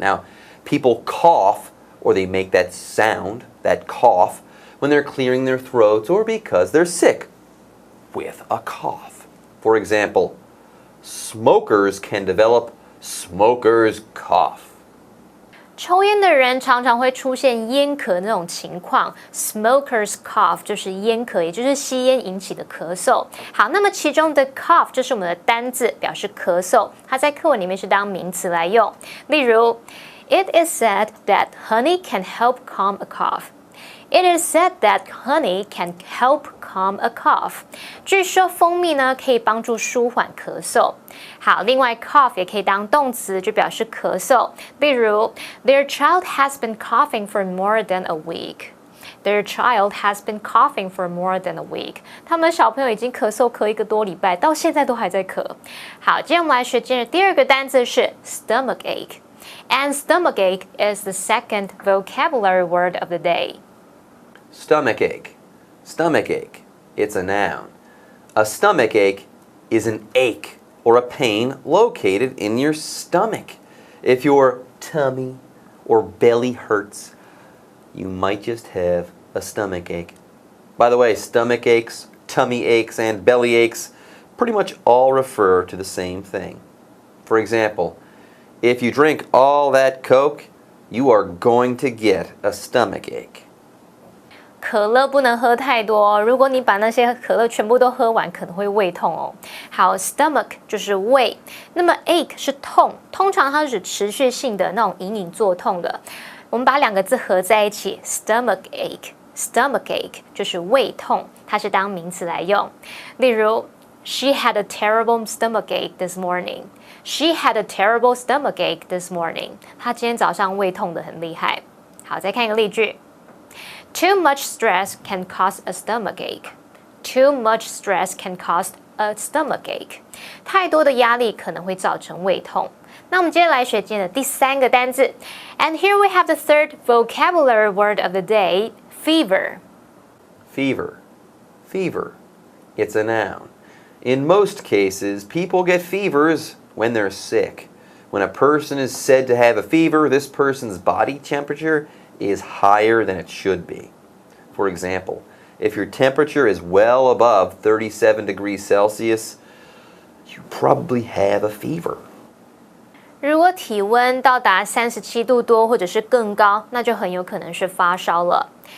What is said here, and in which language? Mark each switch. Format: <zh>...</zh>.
<en>Now, people cough, or they make that sound, that cough, when they're clearing their throats or because they're sick with a cough. For example, smokers can develop smoker's cough.</en> <zh>抽烟的人常常会出现烟咳那种情况 ，smokers cough 就是烟咳，也就是吸烟引起的咳嗽。好，那么其中的 cough 就是我们的单字，表示咳嗽，它在课文里面是当名词来用。例如</zh> <en>，It is said that honey can help calm a cough. It is said that honey can help calm a cough.</en> <zh>据说蜂蜜呢可以帮助舒缓咳嗽。好，另外 cough 也可以当动词，就表示咳嗽。例如</zh> <en>，Their child has been coughing for more than a week. Their child has been coughing for more than a week.</en> <zh>他们的小朋友已经咳嗽咳1个多礼拜，到现在都还在咳。好，今天我们来学今日第二个单词是 stomachache.</zh> <en>And stomachache is the second vocabulary word of the day. Stomachache. Stomachache. It's a noun. A stomachache is an ache or a pain located in your stomach. If your tummy or belly hurts, you might just have a stomachache. By the way, stomach aches, tummy aches, and belly aches pretty much all refer to the same thing. For example, if you drink all that Coke, you are going to get a stomachache.</en> <zh>可乐不能喝太多，如果你把那些可乐全部都喝完，可能会胃痛哦。好 ，stomach 就是胃，那么 ache 是痛，通常它是指持续性的那种隐隐作痛的。我们把两个字合在一起 ，stomach ache，stomach ache 就是胃痛，它是当名词来用。例如</zh> <en>，She had a terrible stomach ache this morning. She had a terrible stomach ache this morning.</en> <zh>她今天早上胃痛得很厉害。好，再看一个例句。</zh> <en>Too much stress can cause a stomachache. Too much stress can cause a stomachache.</en> <zh>太多的压力可能会造成胃痛。那我们接着来学今天的第三个单字。</zh> <en>And here we have the third vocabulary word of the day, fever. Fever. Fever. It's a noun. In most cases, people get fevers when they're sick. When a person is said to have a fever, this person's body temperature is higher than it should be. For example, if your temperature is well above 37 degrees Celsius, you probably have a fever.</en> <zh>如果体温到达37度多或者是更高，那就很有可能是发烧了。</zh>